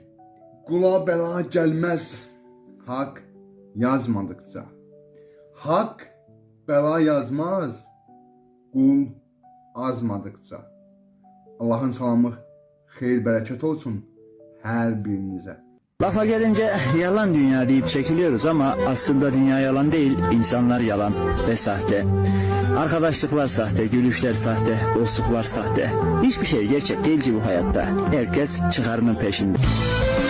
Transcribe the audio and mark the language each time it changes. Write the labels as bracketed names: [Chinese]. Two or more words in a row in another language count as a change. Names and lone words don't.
[Azerbaijani] Qula bəla gəlməz, haqq yazmadıqca. Haqq bəla yazmaz, qul azmadıqca. Allahın salamı, xeyir, bərəkət olsun hər birinizə. [Turkish] Lafa gelince yalan dünya deyip çekiliyoruz ama aslında dünya yalan değil, insanlar yalan ve sahte. Arkadaşlıklar sahte, gülüşler sahte, dostluklar sahte. Hiçbir şey gerçek değil ki bu hayatta. Herkes çıkarının peşinde.